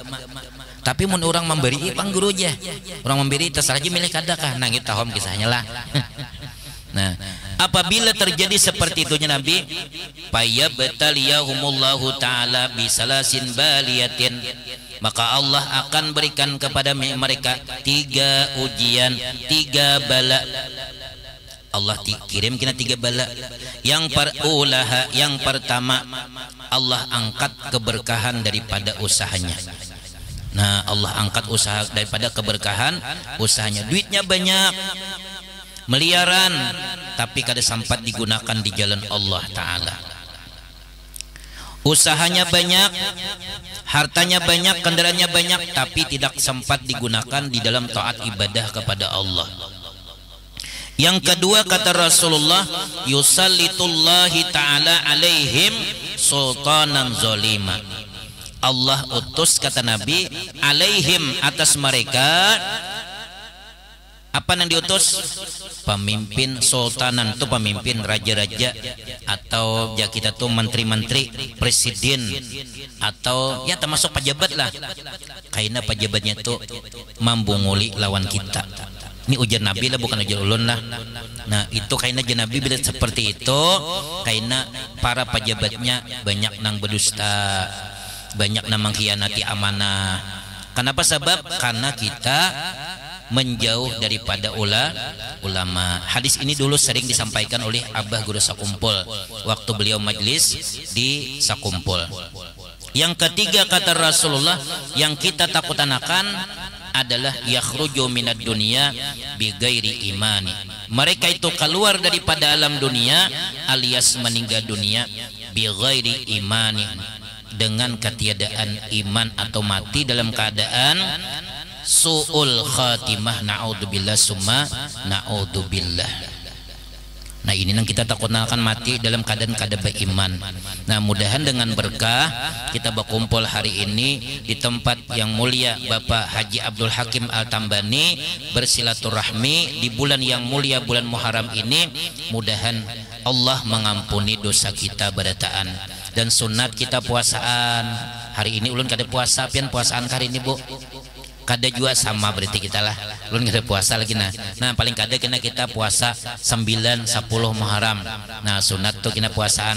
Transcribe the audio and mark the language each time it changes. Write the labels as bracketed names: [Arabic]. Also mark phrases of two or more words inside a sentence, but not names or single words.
[Banjar] Tapi mun orang memberi pang guru aja, orang memberi terserah aja milih kadakah. Nah kita tahom kisahnya lah. [Indonesian] Nah apabila terjadi seperti itunya Nabi, [Arabic] فيبتليهم الله تعالى بثلاث بليات, [Indonesian] maka Allah akan berikan kepada mereka 3 ujian, 3 bala. [Banjar] Allah kirim kena 3 bala. [Indonesian] Yang pertama Allah angkat keberkahan daripada usahanya. Nah, Allah angkat usaha daripada keberkahan usahanya. Duitnya banyak, miliaran, tapi kada sempat digunakan di jalan Allah Ta'ala. Usahanya banyak, hartanya banyak, kendaraannya banyak, tapi tidak sempat digunakan di dalam taat ibadah kepada Allah. Yang kedua kata Rasulullah, [Arabic] يسلط الله تعالى عليهم سلطانا ظالما. [Indonesian] Allah utus kata Nabi alaihim atas mereka apa yang diutus? Pemimpin sultanan, itu pemimpin raja-raja, atau ya kita tuh menteri-menteri, presiden, atau ya termasuk pejabat lah. [Banjar] Karena pejabatnya tuh membunguli lawan kita. [Indonesian] Ini [Banjar] ujar Nabi lah, bukan ujar ulun lah. [Indonesian] Nah itu karena Nabi bila seperti itu, karena para pejabatnya banyak nang berdusta, banyak nang mengkhianati amanah. Kenapa sebab? Karena kita menjauh daripada ulama. Hadis ini dulu sering disampaikan oleh Abah Guru Sakumpul waktu beliau majlis di Sakumpul. Yang ketiga kata Rasulullah, yang kita takutan akan adalah [Arabic] يخرج من الدنيا بغير إيمان. [Indonesian] Mereka itu keluar daripada alam dunia alias meninggal dunia [Arabic] بغير إيمان, [Indonesian] dengan ketiadaan iman atau mati dalam keadaan [Arabic] سوء الخاتمة, نعوذ بالله ثم نعوذ بالله. [Indonesian] Nah ini yang kita takut akan mati dalam keadaan beriman. Nah mudahan dengan berkah kita berkumpul hari ini di tempat yang mulia Bapak Haji Abdul Hakim Al-Tambani bersilaturahmi di bulan yang mulia bulan Muharram ini, mudahan Allah mengampuni dosa kita berataan. [Banjar] Dan sunat kita puasaan. Hari ini ulun kada puasa, pian puasaan hari ini Bu. Kada juga sama berarti kita lah. Ulun kada puasa lagi nah paling kada kena kita puasa 9 10 Muharram. Nah sunat tuh kena puasaan.